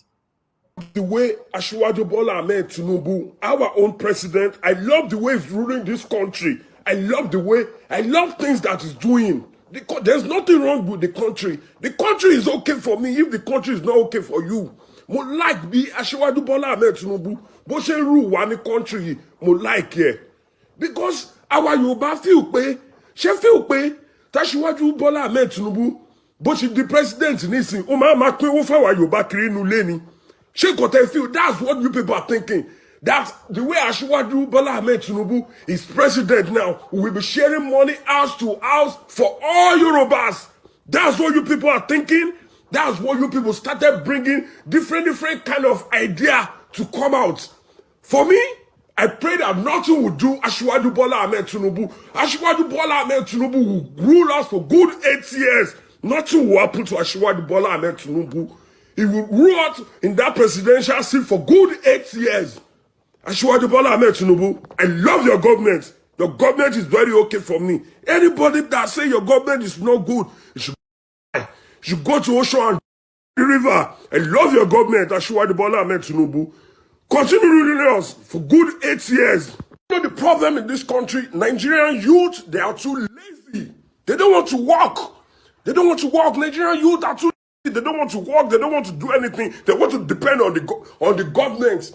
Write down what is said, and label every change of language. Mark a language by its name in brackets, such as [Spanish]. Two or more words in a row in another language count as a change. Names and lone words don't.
[English] The way Asiwaju Bola Ahmed Tinubu, our own president, I love the way he's ruling this country. I love things that he's doing. There's nothing wrong with the country. The country is okay for me if the country is not okay for you. [Yoruba] Mo like bí Asiwaju Bola Ahmed Tinubu, bó ṣe rule wa ní country, mo like here. [English] Because our [Yoruba] Yorùbá feel pé, Asiwaju Bola Ahmed Tinubu, bó ṣe di president nísìn, ó máa pín owó fáwa Yorùbá kiri inú ilé ni. [English] That's what you people are thinking. That's the way Asiwaju Bola Ahmed Tinubu is president now. We will be sharing money house to house for all Yorubas. That's what you people are thinking. That's what you people started bringing different kind of idea to come out. For me, I pray that nothing will do Asiwaju Bola Ahmed Tinubu. Asiwaju Bola Ahmed Tinubu will rule us for good 8 years. Nothing will happen to Asiwaju Bola Ahmed Tinubu. He will rule us in that presidential seat for good 8 years. Asiwaju Bola Ahmed Tinubu, I love your government. Your government is very okay for me. Anybody that say your government is not good, you should go to Ocean and River. I love your government, Asiwaju Bola Ahmed Tinubu. Continue ruling us for good 8 years. You know the problem in this country, Nigerian youth, they are too lazy. They don't want to work. They don't want to work. Nigerian youth are too lazy. They don't want to work. They don't want to do anything. They want to depend on the government.